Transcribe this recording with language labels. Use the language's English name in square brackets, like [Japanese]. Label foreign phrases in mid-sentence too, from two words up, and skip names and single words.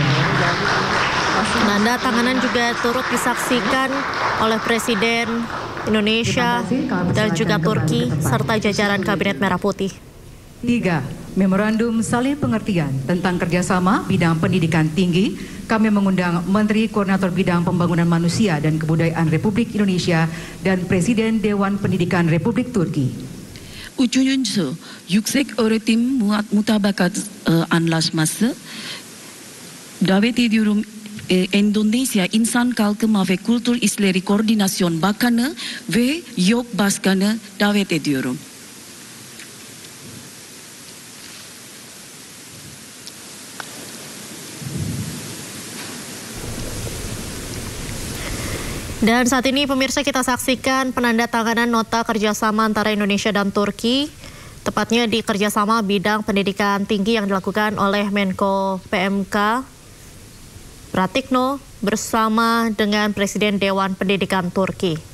[Indonesian] Penandatanganan juga turut disaksikan oleh Presiden Indonesia dan juga Turki serta jajaran Kabinet Merah Putih. 3. Memorandum Saling Pengertian tentang kerjasama bidang pendidikan tinggi. Kami mengundang Menteri Koordinator Bidang Pembangunan Manusia dan Kebudayaan Republik Indonesia dan Presiden Dewan Pendidikan Republik Turki. [Turkish] Üçüncüsü, Yüksek Öğretim Mutabakat Anlaşması. Davet ediyorum Endonezya İnsan Kalkınma ve Kültür İşleri Koordinasyon Bakanı ve YOK Başkanı davet ediyorum. [Indonesian] Dan saat ini pemirsa kita saksikan penandatanganan nota kerjasama antara Indonesia dan Turki, tepatnya di kerjasama bidang pendidikan tinggi yang dilakukan oleh Menko PMK Pratikno bersama dengan Presiden Dewan Pendidikan Turki.